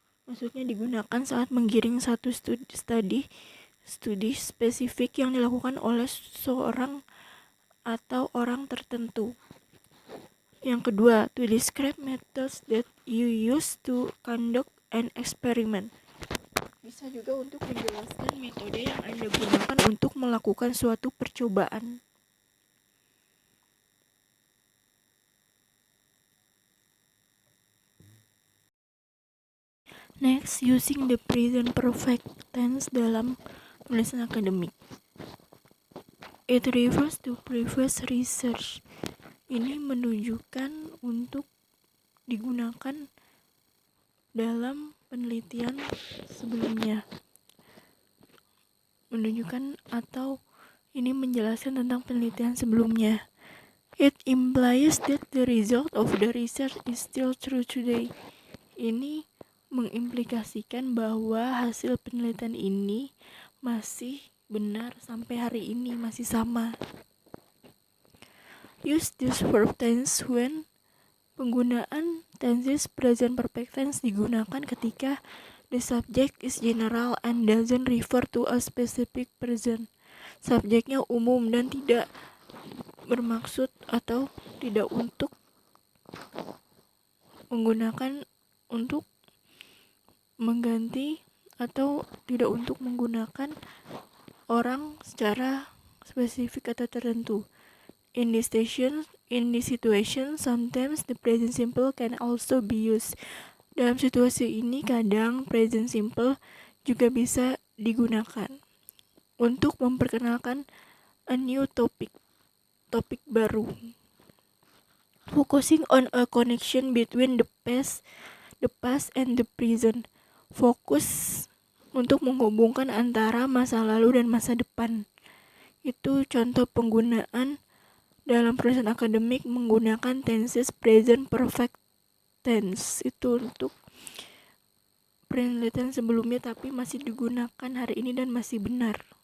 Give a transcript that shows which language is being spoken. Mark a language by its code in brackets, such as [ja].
[id] Maksudnya digunakan saat menggiring satu studi spesifik yang dilakukan oleh seorang atau orang tertentu. Yang kedua, [en] to describe methods that you use to conduct an experiment. [id] Bisa juga untuk menjelaskan metode yang Anda gunakan untuk melakukan suatu percobaan. [en] Next, using the present perfect tense [id] dalam penulisan akademik. [en] It refers to previous research. [id] Ini menunjukkan untuk digunakan dalam penelitian sebelumnya. Menunjukkan atau ini menjelaskan tentang penelitian sebelumnya. [en] It implies that the result of the research is still true today. [id] Ini mengimplikasikan bahwa hasil penelitian ini masih benar sampai hari ini, masih sama. [en] Use this verb tense when [id] penggunaan tenses present perfect tense digunakan ketika [en] the subject is general and doesn't refer to a specific person. [id] Subjeknya umum dan tidak bermaksud atau tidak untuk menggunakan untuk mengganti atau tidak untuk menggunakan orang secara spesifik atau tertentu. [en] In this situation, sometimes the present simple can also be used. [id] Dalam situasi ini, kadang present simple juga bisa digunakan untuk memperkenalkan a new topik baru. [en] Focusing on a connection between the past and the present. [id] Fokus untuk menghubungkan antara masa lalu dan masa depan. Itu contoh penggunaan dalam penulisan akademik menggunakan tenses present perfect tense. Itu untuk penelitian sebelumnya tapi masih digunakan hari ini dan masih benar.